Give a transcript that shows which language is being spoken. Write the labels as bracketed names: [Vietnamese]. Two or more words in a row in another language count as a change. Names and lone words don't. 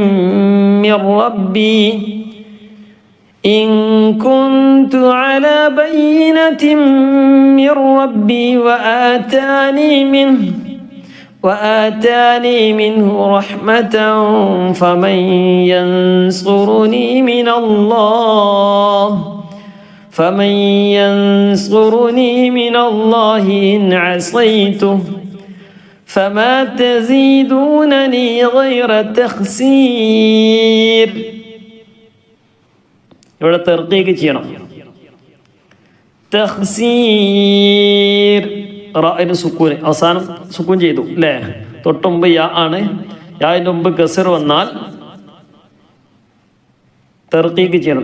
[Arabic] من ربي وآتاني منه رحمة فمن ينصرني من الله إن عصيته فما تزيدونني غير تخسير. [Malayalam] ഇവിടെ തർക്കീക്ക് ചെയ്യണം. തഖ്സീർ റാഇന് സുക്കൂൻ, അവസാനം സുക്കൂൻ ചെയ്തു അല്ലേ? തൊട്ടുമുമ്പ് യാ ആണ്. യാന്റെ മുമ്പ് കസർ വന്നാൽ തർക്കീക്ക് ചെയ്യണം.